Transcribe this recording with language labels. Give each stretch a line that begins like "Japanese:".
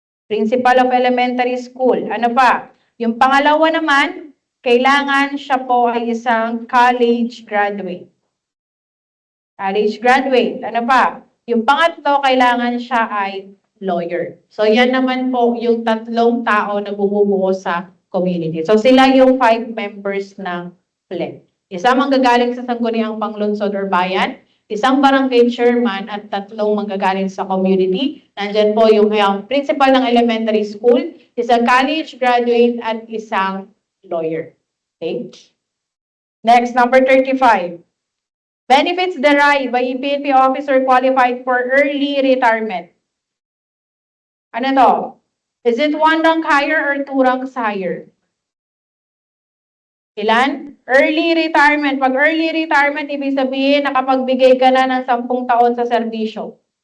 English: Principal of elementary school.
Filipino: Ano pa? Yung pangalawa naman, kailangan siya po ay isang college graduate. College graduate. Ano pa? Yung pangatlo, kailangan siya ay lawyer. So, yan naman po yung tatlong tao na bumubuo sa community. So, sila yung 5 members ng PLEP. Isang manggagaling sa sangguniang panglungsod or bayan, isang barangay chairman, at 3 manggagaling sa community. Nandyan po yung principal ng elementary school, isang college graduate, at isang lawyer. Okay?
English: Next, number 35. Benefits derived by a PNP officer qualified for early retirement.
Filipino: Ano to?
English: Is it 1 rank higher or 2 ranks higher?
Filipino: Ilan? Early retirement. Pag early retirement, ibig sabihin nakapagbigay ka na ng 10 taon sa serbisyo.